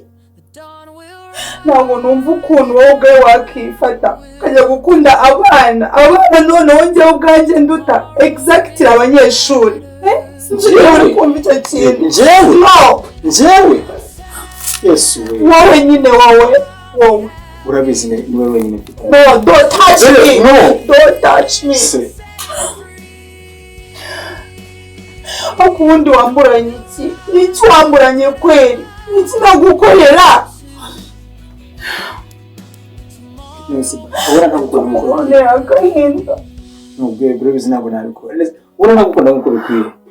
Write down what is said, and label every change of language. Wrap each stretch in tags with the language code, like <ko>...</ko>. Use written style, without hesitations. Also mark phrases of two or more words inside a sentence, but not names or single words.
<rw>ntabwo numva ukuntu wowe ubwawe wakifata ukajya gukunda abana noneho njyewe ubwanjye nduta exactly abanyeshuri njyewe kumva icyo kintu njyewe yesu wowe nyine wowe urabizi ni wowe wenyine mfite</rw> <en>no don't touch me don't touch me</en> <rw>akundi wamburanye iki wamburanye kweli iki nagukorera nese ahora ntabwo agahinda nubwo urabizi ntabwo nabikora ura nagukunda nkuko bikwiye</rw>